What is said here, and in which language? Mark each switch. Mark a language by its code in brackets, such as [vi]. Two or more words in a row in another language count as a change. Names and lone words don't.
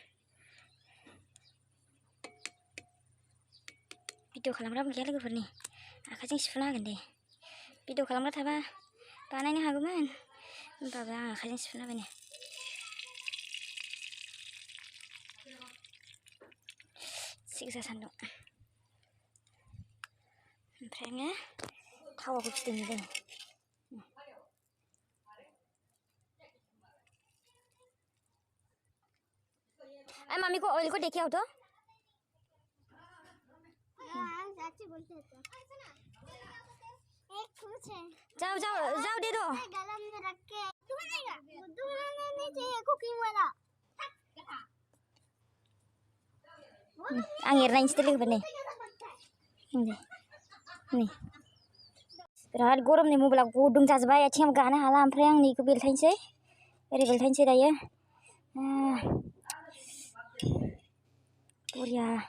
[brx] भिडिअ खालामग्राबो गैया लोगोफोरनि आखाइजों सिफुना होगोन दे भिडिअ खालामग्रा थाबा बानायनो हागौमोन होमबाबो आं आखाइजों सिफुना होबायनो सिगजा सान्दुं ओमफ्राय आङो थावाखौ फिदिंदों [hi] मम्मी को ऑयल को देखे आओ तो जाओ जाओ जाओ दे दो गरम में रख के नहीं चाहिए कुकिंग वाला [brx] आं एरनायसै लोगोफोर नै बिराद गरमनि मबाइला गुदुं जाजोब्बाय आथिङाव गानो हाला ओमफ्राय आं नैखौ बेलथायनोसै ओरै बेलथायनोसै दायो बरिया